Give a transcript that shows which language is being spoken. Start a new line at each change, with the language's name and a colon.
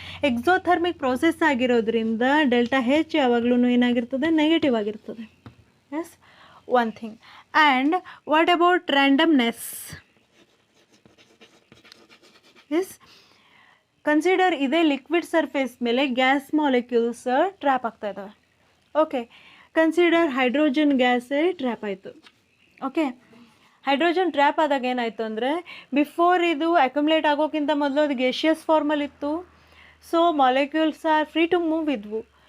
Kannada: Exothermic process ಆಗಿರೋದ್ರಿಂದ delta ಹೆಚ್ ಯಾವಾಗಲೂ ಏನಾಗಿರ್ತದೆ, negative ಆಗಿರ್ತದೆ.
English: Yes, one thing. And what about randomness? Yes, consider
Kannada: ಇದೇ liquid surface ಮೇಲೆ ಗ್ಯಾಸ್ ಮಾಲಿಕ್ಯೂಲ್ಸ್ ಟ್ರ್ಯಾಪ್ ಆಗ್ತಾ ಇದ್ದಾವೆ. ಓಕೆ, ಕನ್ಸಿಡರ್ ಹೈಡ್ರೋಜನ್ ಗ್ಯಾಸೇ ಟ್ರ್ಯಾಪ್ ಆಯಿತು. ಓಕೆ, ಹೈಡ್ರೋಜನ್ ಟ್ರ್ಯಾಪ್ ಆದಾಗ ಏನಾಯಿತು ಅಂದರೆ, ಬಿಫೋರ್ ಇದು ಅಕ್ಯುಮುಲೇಟ್ ಆಗೋಕ್ಕಿಂತ ಮೊದಲು ಅದು gaseous ಫಾರ್ಮಲ್ಲಿತ್ತು,
English: so molecules are free to move
Kannada: ಇದ್ವು.